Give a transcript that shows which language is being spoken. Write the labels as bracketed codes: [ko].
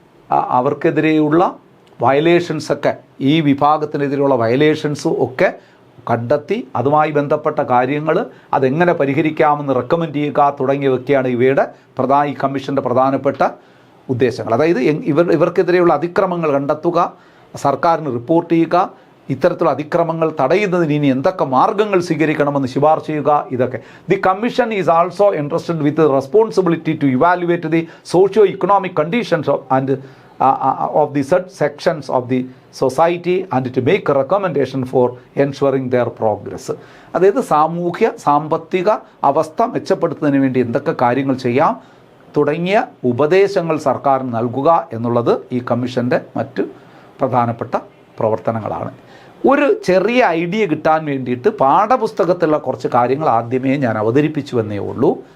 [ml] അവർക്കെതിരെയുള്ള വയലേഷൻസൊക്കെ, ഈ വിഭാഗത്തിനെതിരെയുള്ള വയലേഷൻസും ഒക്കെ കണ്ടെത്തി അതുമായി ബന്ധപ്പെട്ട കാര്യങ്ങൾ അതെങ്ങനെ പരിഹരിക്കാമെന്ന് റെക്കമെൻഡ് ചെയ്യുക തുടങ്ങിയവയൊക്കെയാണ് ഈ കമ്മീഷൻ്റെ പ്രധാനപ്പെട്ട ഉദ്ദേശങ്ങൾ. അതായത് ഇവർക്കെതിരെയുള്ള അതിക്രമങ്ങൾ കണ്ടെത്തുക, സർക്കാരിന് റിപ്പോർട്ട് ചെയ്യുക, ഇത്തരത്തിലുള്ള അതിക്രമങ്ങൾ തടയുന്നതിന് ഇനി എന്തൊക്കെ മാർഗ്ഗങ്ങൾ സ്വീകരിക്കണമെന്ന് ശുപാർശ ചെയ്യുക, ഇതൊക്കെ. [en] The commission is also interested with responsibility to evaluate the socio economic conditions and of the sections of the society and to make a recommendation for ensuring their progress. [ml] അതായത് സാമ്പത്തിക അവസ്ഥ മെച്ചപ്പെടുത്തുന്നതിന് വേണ്ടി എന്തൊക്കെ കാര്യങ്ങൾ ചെയ്യാം തുടങ്ങിയ ഉപദേശങ്ങൾ സർക്കാരിന് നൽകുക എന്നുള്ളത് ഈ കമ്മീഷൻ്റെ മറ്റ് പ്രധാനപ്പെട്ട പ്രവർത്തനങ്ങളാണ്. ഒരു ചെറിയ ഐഡിയ കിട്ടാൻ വേണ്ടിയിട്ട് പാഠപുസ്തകത്തിലുള്ള കുറച്ച് കാര്യങ്ങൾ ആദ്യമേ ഞാൻ അവതരിപ്പിച്ചു എന്നേ ഉള്ളൂ.